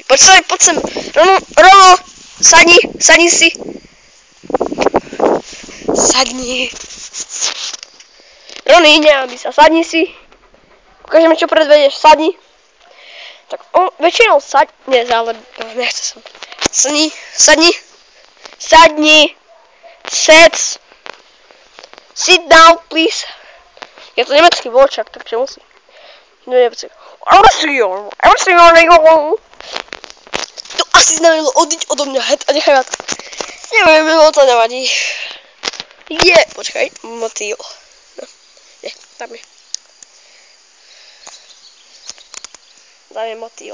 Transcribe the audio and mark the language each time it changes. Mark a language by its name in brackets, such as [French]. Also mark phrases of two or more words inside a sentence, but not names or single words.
[Slovak] Poď sem, Rono, sadni si. Sadni. Rony, nehanbí sa, sadni si. Ukážeme, čo predvedieš, sadni. Tak on väčšinou sadne, ale nechce som. Sadni. [English] Sit down, please. [Slovak] Je to nemecký vlčak, tak čo musí. To asi znamenalo odiť odo mňa a nechaj ma to. Neviem, to nevadí. Počkaj, motýl. Tam je. Tam je motýl.